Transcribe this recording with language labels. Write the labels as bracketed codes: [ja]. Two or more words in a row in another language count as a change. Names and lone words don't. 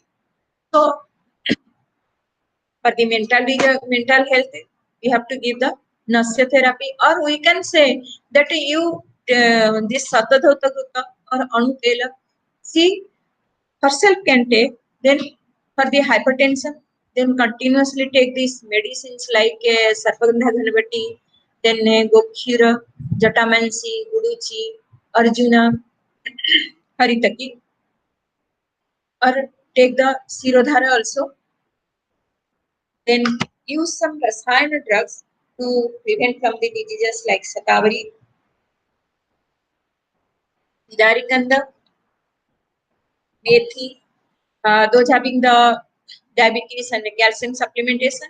[en] So for the mental health, we have to give the nasya therapy, or we can say that you this satadhota gruta or anutela, she herself can take. Then for the hypertension, then continuously take these medicines like sarpagandha dhanavati, then gokhira, jatamansi, guduchi, arjuna, haritaki, or take the sirodhara also. Then use some rasayana drugs to prevent from the diseases like Satavari, Hidarikanda, Methi, those having the diabetes and the calcium supplementation.